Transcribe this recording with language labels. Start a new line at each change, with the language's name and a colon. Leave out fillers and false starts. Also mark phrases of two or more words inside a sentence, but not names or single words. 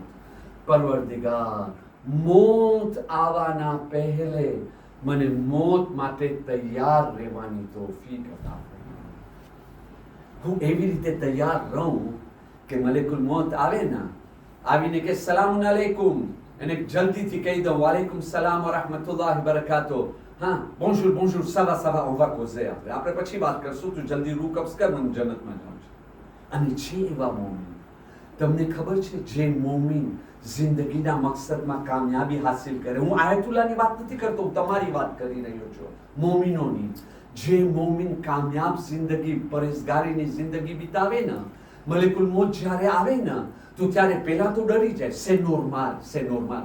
Gujarati: પરવરદિગાર, મોત આવવાના પહેલે મને મોત માટે તૈયાર રહેવાની તૌફીક અતા ફરમાવો. હું એવી રીતે તૈયાર રહું કે મલેકુલ મોત આવે ને, આવીને કે
Arabic: سلام عليكم,
Gujarati: એને જલ્દીથી કહી દઉં
Arabic: وعليكم السلام و رحمة الله بركاته.
Gujarati: હા,
French: bonjour, ça va, on va causer.
Gujarati: આપણે પછી વાત કરશું. તું જલ્દી રૂ કબ્ઝ કર, હું જન્નતમાં જાઉં છું. અને છે એવા મોમીન, તમને ખબર છે જે મોમીન જિંદગીના મકસદમાં કામયાબી હાસિલ કરે, હું આયતુલ્લાહની વાત નથી કરતો, હું તમારી વાત કરી રહ્યો છું, મોમીનોની, જે મોમીન કામયાબ જિંદગી પરેશગારીની જિંદગી વિતાવે ને, મલેકુલ મોત જ્યારે આવે ને તો ત્યારે પહેલા તો ડરી જાય, સે નોર્માલ.